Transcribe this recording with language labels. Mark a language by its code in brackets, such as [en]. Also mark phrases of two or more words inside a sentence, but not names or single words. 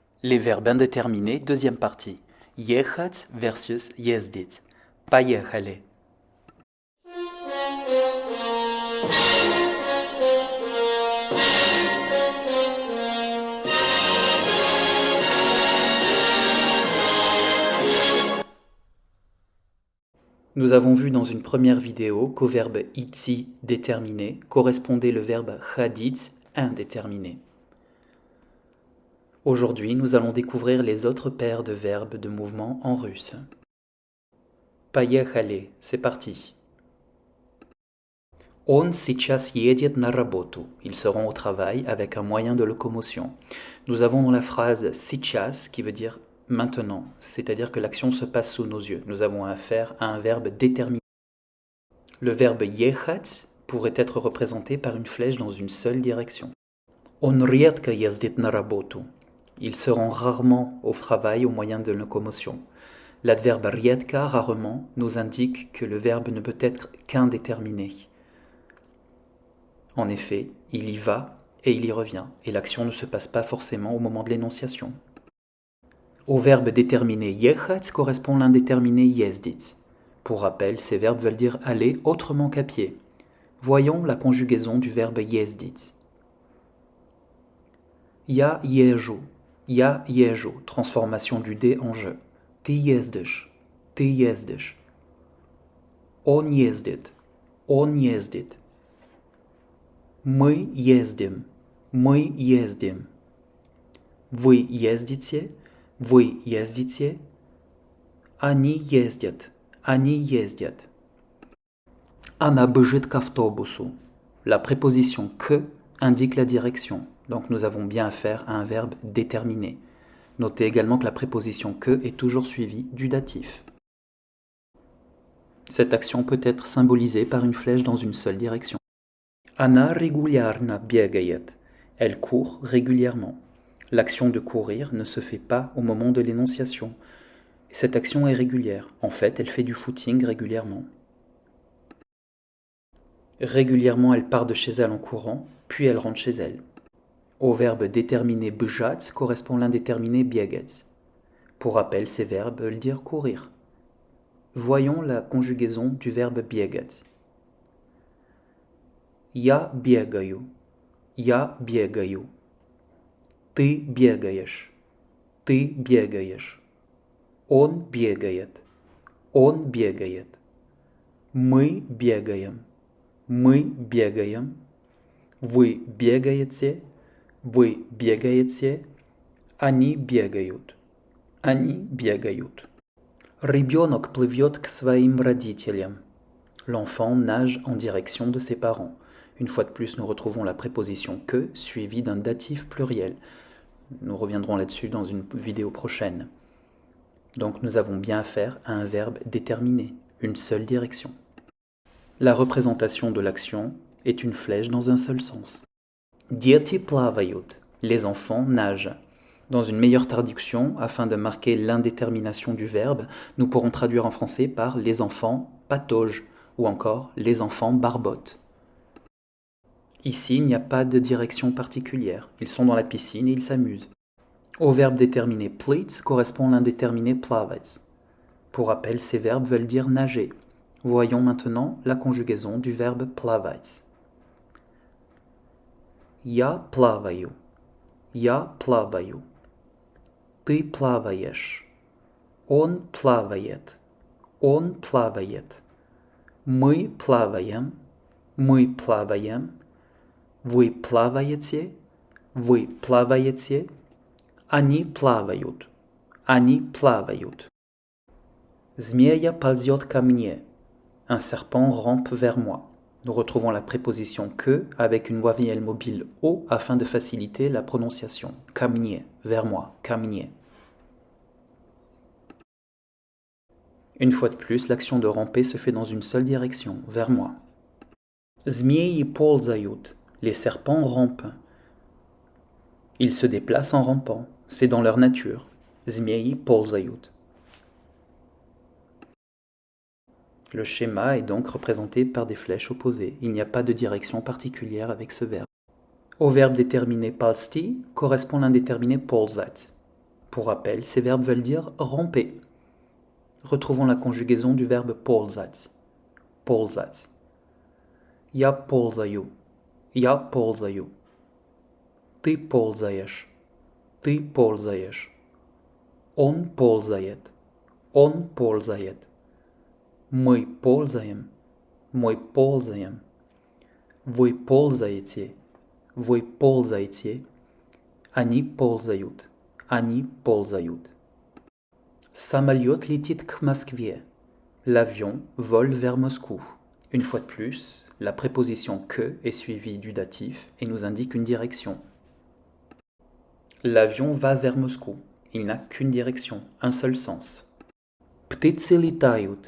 [fr] Les verbes indéterminés, deuxième partie. [ru] Ехать versus ездить. Поехали. [fr] Nous avons vu dans une première vidéo qu'au verbe idти déterminé correspondait le verbe ходить indéterminé. Aujourd'hui, nous allons découvrir les autres paires de verbes de mouvement en russe. Поехали, c'est parti. [ru] Он сейчас едет на работу. [fr] Ils seront au travail avec un moyen de locomotion. Nous avons dans la phrase сейчас qui veut dire maintenant, c'est-à-dire que l'action se passe sous nos yeux. Nous avons affaire à un verbe déterminé. Le verbe ехать pourrait être représenté par une flèche dans une seule direction. [ru] Он редко ездит на работу. [fr] Il se rend rarement au travail au moyen de locomotion. L'adverbe редко, rarement, nous indique que le verbe ne peut être qu'indéterminé. En effet, il y va et il y revient, et l'action ne se passe pas forcément au moment de l'énonciation. Au verbe déterminé ехать correspond l'indéterminé ездить. Pour rappel, ces verbes veulent dire aller autrement qu'à pied. Voyons la conjugaison du verbe ездить. [ru] Я езжу, [fr] transformation du D en je. [ru] Ты ездишь. Он ездит. Мы ездим. Вы ездите. Они ездят. Она бежит к автобусу. [fr] La préposition que indique la direction, donc nous avons bien affaire à un verbe déterminé. Notez également que la préposition que est toujours suivie du datif. Cette action peut être symbolisée par une flèche dans une seule direction. [ru] Она регулярно бегает. [fr] Elle court régulièrement. L'action de courir ne se fait pas au moment de l'énonciation. Cette action est régulière. En fait, elle fait du footing régulièrement. Régulièrement, elle part de chez elle en courant, puis elle rentre chez elle. Au verbe déterminé bежать correspond l'indéterminé бегать. Pour rappel, ces verbes veulent dire courir. Voyons la conjugaison du verbe бегать. [ru] Я бегаю. Ты бегаешь. Он бегает. Мы бегаем. Вы бегаете. Они бегают. Ребенок плывет к своим родителям. [fr] L'enfant nage en direction de ses parents. Une fois de plus, nous retrouvons la préposition que suivie d'un datif pluriel. Nous reviendrons là-dessus dans une vidéo prochaine. Donc nous avons bien affaire à un verbe déterminé, une seule direction. La représentation de l'action est une flèche dans un seul sens. [ru] Дети плавают. [fr] Les enfants nagent. Dans une meilleure traduction, afin de marquer l'indétermination du verbe, nous pourrons traduire en français par les enfants pataugent ou encore les enfants barbotent. Ici, il n'y a pas de direction particulière. Ils sont dans la piscine et ils s'amusent. Au verbe déterminé plыть correspond l'indéterminé плавать. Pour rappel, ces verbes veulent dire nager. Voyons maintenant la conjugaison du verbe плавать. [ru] Я плаваю. Ты плаваешь. Он плавает. Мы плаваем. Вы плаваете. Они плавают. Змея ползет ко мне. [fr] Un serpent rampe vers moi. Nous retrouvons la préposition que avec une voyelle mobile o afin de faciliter la prononciation. [ru] Ко мне, [fr] vers moi, [ru] ко мне. [fr] Une fois de plus, l'action de ramper se fait dans une seule direction, vers moi. [ru] Змеи ползают. [fr] Les serpents rampent. Ils se déplacent en rampant. C'est dans leur nature. [ru] Змеи ползают. [fr] Le schéma est donc représenté par des flèches opposées. Il n'y a pas de direction particulière avec ce verbe. Au verbe déterminé ползти correspond l'indéterminé ползать. Pour rappel, ces verbes veulent dire ramper. Retrouvons la conjugaison du verbe ползать. [ru] Ползать. Я ползаю. Я ползаю. Ты ползаешь. Ты ползаешь. Он ползает. Он ползает. Мы ползаем. Мы ползаем. Вы ползаете. Вы ползаете. Они ползают. Они ползают. Самолет летит к Москве. [fr] L'avion vole vers Moscou. Une fois de plus, la préposition que est suivie du datif et nous indique une direction. L'avion va vers Moscou. Il n'a qu'une direction, un seul sens. [ru] Птицы летают.